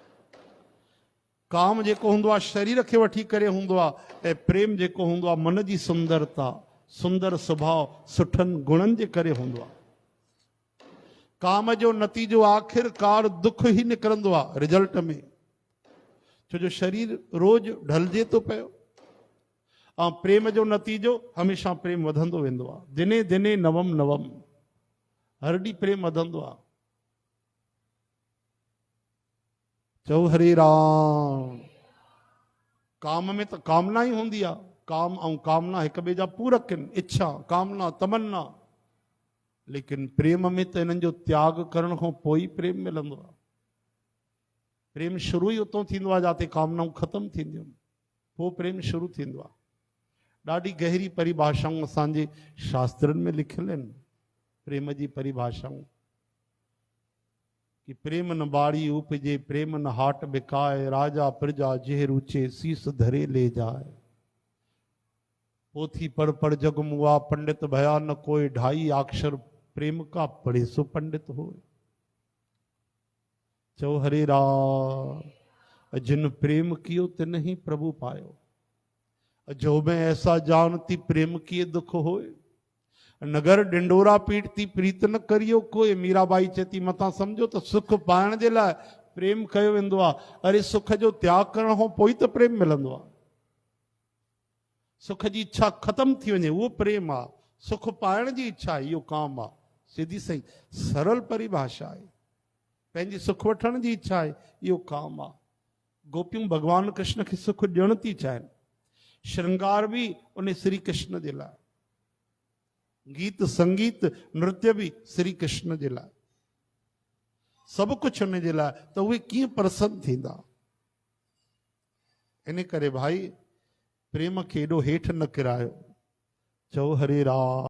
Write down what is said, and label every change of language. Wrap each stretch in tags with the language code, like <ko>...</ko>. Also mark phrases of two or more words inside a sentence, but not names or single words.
<sd>काम जेको हूंदो आहे शरीर खे वठी करे हूंदो आहे, ऐं प्रेम जेको हूंदो आहे मन जी सुंदरता, सुंदर स्वभाव, सुठनि गुणनि जे करे हूंदो आहे। काम जो नतीजो आख़िरकार दुख ई निकिरंदो आहे रिजल्ट में, छो जो शरीर रोज ढलजे थो पियो। ऐं प्रेम जो नतीजो हमेशह प्रेम वधंदो वेंदो आहे।</sd> <sa>दिने दिने नवम नवम,</sa> <sd>हर ॾींहुं प्रेम वधंदो आहे। चओ हरे राम। काम में त कामना ई हूंदी आहे। काम ऐं कामना हिक ॿिए जा पूरक आहिनि। इच्छा, कामना, तमन्ना। लेकिन प्रेम में त इन्हनि जो त्याग करण खां पोइ प्रेम मिलंदो आहे। प्रेम शुरू ई उतो थींदो आहे जिते कामनाऊं ख़तमु थींदियूं आहिनि, पोइ प्रेम शुरू थींदो आहे। ॾाढी गहरी परिभाषाऊं असांजे शास्त्रनि में लिखियल आहिनि। प्रेम जी परिभाषाऊं कि</sd> <hi>प्रेम न बाड़ी उपजे, प्रेम न हाट बिकाए, राजा प्रजा जेह रुचे शीस धरे ले जाए। पोथी पढ़ जग मुआ, पंडित भया न कोई, ढाई अक्षर प्रेम का पढ़े सो पंडित हो।</hi> <sd>चो हरे राम।</sd> <hi>जिन प्रेम कियो तिन ही प्रभु पायो, जो मैं ऐसा जानती प्रेम किए दुख होए। नगर डिंडोरा पीटती प्रीत न करियो कोई।</hi> <sd>मीराबाई चेती मथा समझो तो सुख पाइण जे लाइ प्रेम कयो वेंदो आहे। अरे सुख जो त्याग करण खां पोइ त प्रेम मिलंदो आहे। सुख जी इच्छा ख़त्म थी वञे उहो प्रेम आहे। सुख पाइण जी इच्छा इहो काम आहे। सीधी सही सरल परिभाषा आहे। पंहिंजी सुख वठण जी इच्छा आहे, इहो काम आहे। गोपियूं भगवान कृष्ण खे सुख ॾियण थी चाहिनि। श्रृंगार भी उन श्री कृष्ण जे लाइ, गीत संगीत नृत्य भी श्री कृष्ण जे लाइ, सभु कुझु उन जे लाइ। त उहे कीअं प्रसन्न थींदा? इन करे भाई प्रेम खे एॾो हेठि न किरायो। चओ हरे राम।</sd>